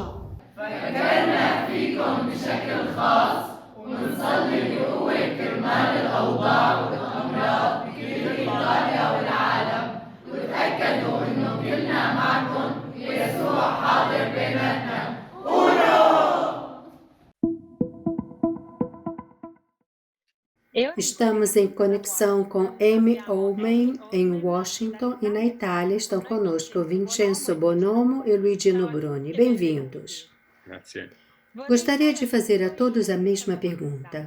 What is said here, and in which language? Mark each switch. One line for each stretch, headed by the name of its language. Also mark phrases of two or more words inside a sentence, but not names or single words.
Arabic: فكرنا فيكم بشكل خاص ونصلي بقوة كرمال الأوضاع والأمراض بكل إيطاليا والعالم، وتأكدوا إنه كلنا معكم ويسوع حاضر بيناتنا.
Portuguese: Estamos em conexão com Amy Oldman, em Washington, e na Itália estão conosco Vincenzo Bonomo e Luigino Bruni. Bem-vindos. Gostaria de fazer a todos a mesma pergunta.